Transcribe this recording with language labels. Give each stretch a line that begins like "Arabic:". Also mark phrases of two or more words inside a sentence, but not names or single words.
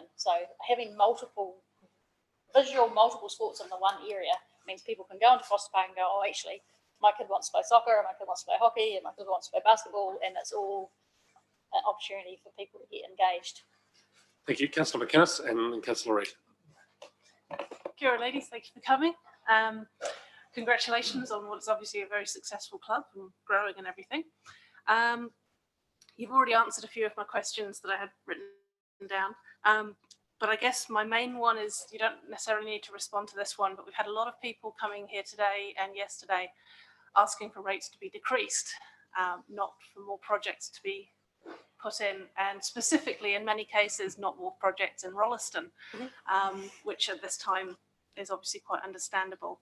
English: So having multiple sports in the one area means people can go into Foster Park and go, oh, actually, my kid wants to play soccer, and my kid wants to play hockey, and my kid wants to play basketball, and it's all an opportunity for people to get engaged. Thank you, Councillor McInnes and Councillor Reid.
Māori: Kia ora,
English: ladies, thank you for coming. Congratulations on what is obviously a very successful club and growing and everything. You've already answered a few of my questions that I had written down. But I guess my main one is, you don't necessarily need to respond to this one, but we've had a lot of people coming here today and yesterday asking for rates to be decreased, not for more projects to be put in, and specifically in many cases not more projects in Rolleston, which at this time is obviously quite understandable.